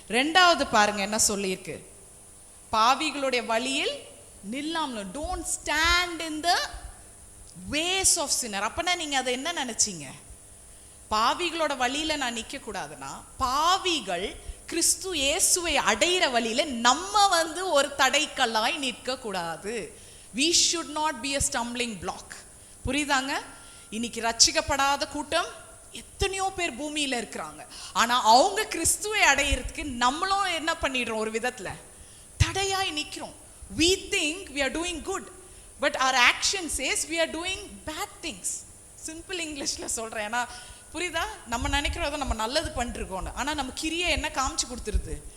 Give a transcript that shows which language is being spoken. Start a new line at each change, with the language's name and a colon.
Tamil: 2வது பாருங்க என்ன சொல்லியிருக்கு? பாவிகளுடைய வழியில் நில்லாமல்,
English: Don't stand in the ways of sinner.
Tamil: அப்பனா நீங்க அதை என்ன நினைச்சீங்க? பாவிகளோட வழியில நான் நிக்க கூடாதுன்னா, பாவிகள் கிறிஸ்து இயேசுவை அடையிற வழியில நம்ம ஒரு தடைக்கல்லாய் நிற்க கூடாது.
English: we should not be a stumbling block.
Tamil: புரியுதாங்க? இன்னைக்கு ரட்சிக்கப்படாத கூட்டம் எத்தனையோ பேர் பூமியில இருக்கிறாங்க. ஆனா அவங்க கிறிஸ்துவை அடையிறதுக்கு நம்மளும் என்ன பண்ணிடுறோம்? ஒரு விதத்துல தடையாய் நிக்கிறோம்.
English: we think we are doing good, but our action says we are doing bad things.
Tamil: Simple இங்கிலீஷ்ல சொல்றேன். ஏன்னா புரியுதா? நம்ம நினைக்கிறோம் நம்ம நல்லது பண்ணிருக்கோம், ஆனா நம்ம கிரியை என்ன காமிச்சு கொடுத்துருது?